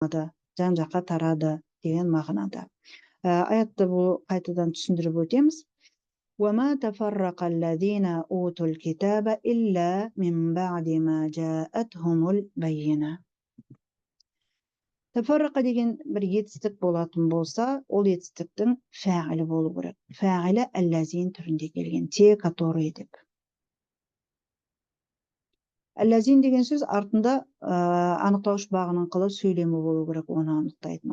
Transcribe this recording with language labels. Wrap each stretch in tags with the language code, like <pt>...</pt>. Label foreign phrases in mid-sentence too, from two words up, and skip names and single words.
<kk>жан жаққа тарады деген мағынада. Аятты бұл қайтадан түсіндіріп өтеміз.</kk> <ar>وَمَا تَفَرَّقَ الَّذِينَ أُوتُوا الْكِتَابَ إِلَّا مِنْ بَعْدِ مَا جَاءَتْهُمُ الْبَيِّنَةُ.</ar> <kk>Тафаррақа деген бір етістік болатын болса, ол етістіктің фәғілі болу керек. Фәғілі әлләзин түрінде келген,</kk> <ru>те который</ru> <kk>деп. Әлләзин деген сөз артында анықтауыш бағының қылы сөйлемі болу керек, оны анықтайтын.</kk>